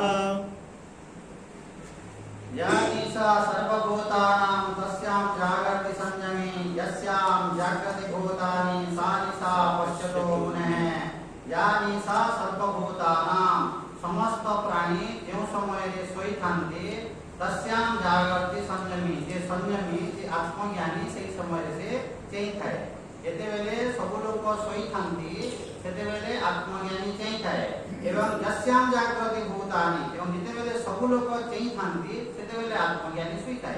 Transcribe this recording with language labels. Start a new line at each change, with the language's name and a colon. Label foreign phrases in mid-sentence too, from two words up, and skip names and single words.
Sanskrit: या ईशा सर्वभूतानां तस्यां जागर्ति संयमे यस्यां जागृति भूतानि सा निशा पश्यतो मुनेः। या ईशा सर्वभूतानां समस्त प्राणी
Odia: ଯେଉଁ ସମୟରେ ଶୋଇଥାନ୍ତି
Sanskrit: ତସ୍ୟାଂ ଜାଗର୍ତି ସଂଯମୀ
Odia: ଯେ ସଂଯମୀ ଯେ ଆତ୍ମଜ୍ଞାନୀ ସେହି ସମୟରେ ସେ ଚେଇଁଥାଏ। ଯେତେବେଳେ ସବୁ ଲୋକ ଶୋଇଥାନ୍ତି ସେତେବେଳେ ଆତ୍ମଜ୍ଞାନୀ ଚେଇଁଥାଏ ଏବଂ
Sanskrit: ଯସ୍ୟାଂ ଜାଗ୍ରତି ଭୂତାନି
Odia: ଏବଂ ଯେତେବେଳେ ସବୁ ଲୋକ ଚେଇଁଥାନ୍ତି ସେତେବେଳେ ଆତ୍ମଜ୍ଞାନୀ ଶୋଇଥାଏ।